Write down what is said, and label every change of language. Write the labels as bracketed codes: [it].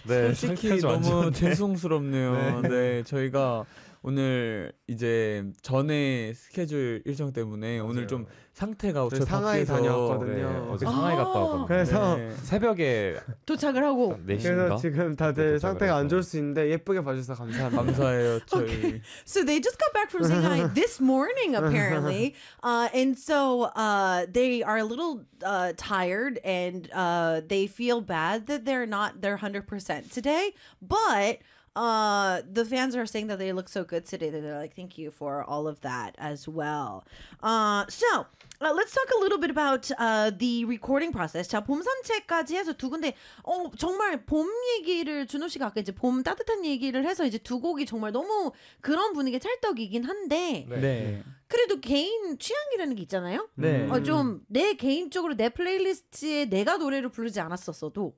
[ko] 네, 솔직히 너무 죄송스럽네요. 네. 네, 저희가 오늘 이제 전에 스케줄 일정 때문에 맞아요. 오늘 좀 상태가 저 상하이 다녀왔거든요. 네, 어제 상하이 갔다 왔거든요. 그래서 네. 새벽에 도착을 하고 4시인가? 그래서 지금 다들 상태가 안 좋을 수 있는데 예쁘게 봐주셔서 감사합니다. 감사해요. 저희. [en] Okay. So they just got back from Shanghai this morning apparently. And so they are a little tired and they feel bad that they're not their 100% today, but the fans are saying that they look so good today that they're like, thank you for all of that as well. Let's talk a little bit about the recording process. [ko] 자, 봄 산책까지 해서 두 군데 정말 봄 얘기를 준호 씨가 아까 이제 봄 따뜻한 얘기를 해서 이제 두 곡이 정말 너무 그런 분위기 찰떡이긴 한데 네. 그래도 개인 취향이라는 게 있잖아요. 네. 좀 내 개인적으로 내 플레이리스트에 내가 노래를 부르지 않았었어도